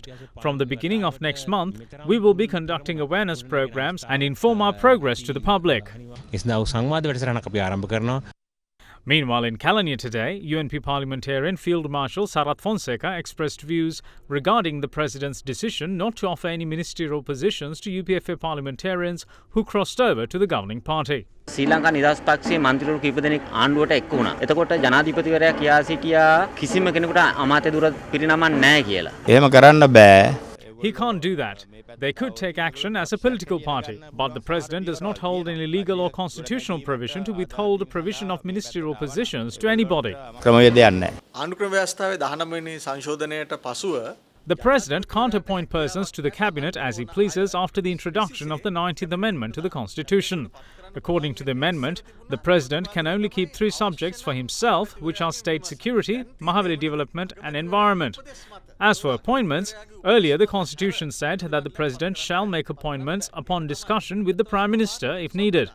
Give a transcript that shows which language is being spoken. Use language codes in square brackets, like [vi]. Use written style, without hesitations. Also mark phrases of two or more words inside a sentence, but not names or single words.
[en] From the beginning of next month, we will be conducting awareness programs and inform our progress to the public. Meanwhile, in Kelaniya today, UNP parliamentarian Field Marshal Sarath Fonseca expressed views regarding the president's decision not to offer any ministerial positions to UPFA parliamentarians who crossed over to the governing party. [si] ශ්‍රී ලංකා නිදහස් පක්ෂයේ මන්ත්‍රීවරු කීප දෙනෙක් ආණ්ඩුවට එක්ක වුණා. එතකොට ජනාධිපතිවරයා කියා සිටියා කිසිම කෙනෙකුට අමාත්‍ය දුර පිරිනමන්න නැහැ කියලා. එහෙම කරන්න බෑ. [en] He can't do that. They could take action as a political party, but the president does not hold any legal or constitutional provision to withhold the provision of ministerial positions to anybody. [si] ක්‍රමවේදයක් නැහැ. ආණ්ඩුක්‍රම ව්‍යවස්ථාවේ 19 වෙනි සංශෝධනයට පසුව [en] The president can't appoint persons to the cabinet as he pleases after the introduction of the 19th Amendment to the Constitution. According to the amendment, the president can only keep 3 subjects for himself, which are state security, Mahavali development and environment. As for appointments, earlier the Constitution said that the president shall make appointments upon discussion with the Prime Minister if needed.